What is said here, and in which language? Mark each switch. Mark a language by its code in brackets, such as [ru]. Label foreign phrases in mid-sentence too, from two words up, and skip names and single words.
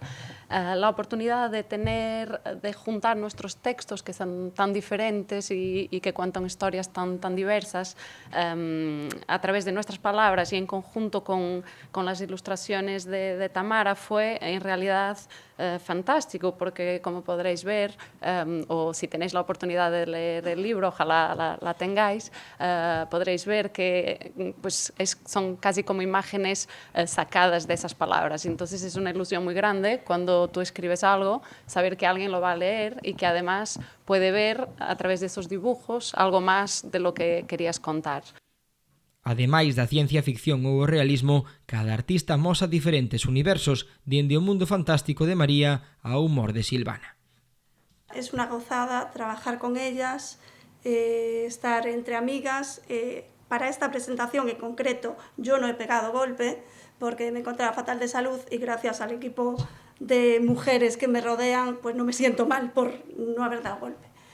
[es] La oportunidad de juntar nuestros textos que son tan diferentes y que cuentan historias tan diversas a través de nuestras palabras y en conjunto con las ilustraciones de Tamara fue en realidad fantástico, porque como podréis ver, o si tenéis la oportunidad de leer el libro, ojalá la tengáis, podréis ver que son casi como imágenes sacadas de esas palabras. Entonces es una ilusión muy grande cuando tú escribes algo, saber que alguien lo va a leer y que además puede ver a través de esos dibujos algo más de lo que querías contar. [gl] Ademais da ciencia ficción ou o realismo, cada artista mosa diferentes universos, dende o mundo fantástico de María ao humor de Silvana. [es] Es una gozada trabajar con ellas, estar entre amigas. Para esta presentación en concreto yo no he pegado golpe porque me encontraba fatal de salud y gracias al equipo de mujeres que me rodean no me siento mal por no haber dado golpe.